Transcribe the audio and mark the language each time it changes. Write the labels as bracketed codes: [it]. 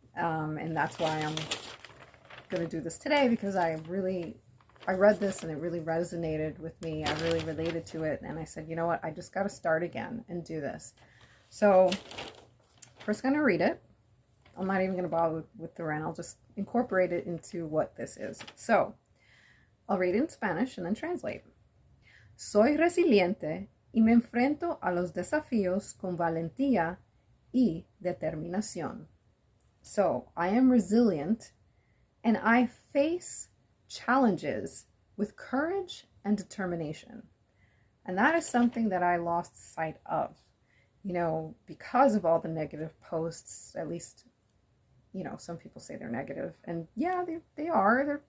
[en] And that's why I'm going to do this today, because I read this and it really resonated with me. I really related to it, and I said, you know what, I just got to start again and do this. So first going to read it. I'm not even going to bother with the rant. I'll just incorporate it into what this is. So I'll read it in Spanish and then translate. [es] Soy resiliente y me enfrento a los desafíos con valentía y determinación. [en] So I am resilient and I face challenges with courage and determination. And that is something that I lost sight of, because of all the negative posts. At least, some people say they're negative, and yeah, they are.